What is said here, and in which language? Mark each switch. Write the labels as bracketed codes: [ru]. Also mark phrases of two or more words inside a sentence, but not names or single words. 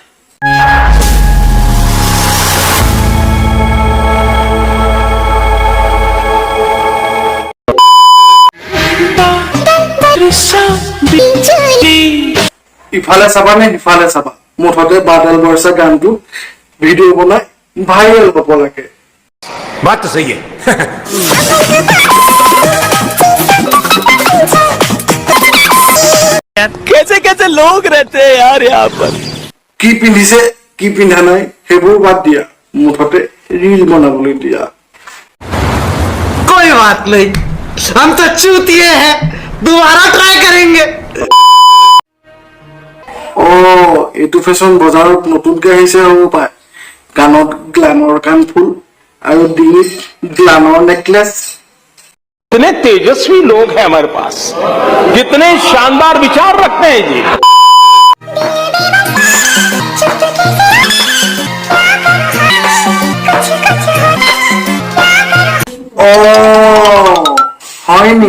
[as] ইফালে চাবা নে সিফালে চাবা, মুঠতে বাদল বৰ্ষা গানটো ভিডিঅ' বনাই ভাইৰেল হ'ব লাগে। [hi] बात तो सही है। कैसे कैसे लोग रहते हैं यार यहाँ पर। [as] কি পিন্ধিছে কি পিন্ধা নাই সেইবোৰ বাদ দিয়া, মুঠতে ৰীল বনাবলৈ দিয়া। [hi] कोई बात नहीं, हम तो चूतिए हैं, दोबारा ट्राई करेंगे। [as] এইটো ফেশ্বন বজাৰত নতুনকে আহিছে হ'ব পায়। কাণত গ্লামৰ কাণফুল আৰু ডিঙিত গ্লামৰ নেকলেস। [hi] कितने तेजस्वी लोग हैं हमारे पास, कितने शानदार विचार रखते हैं जी। [as] হয় নি?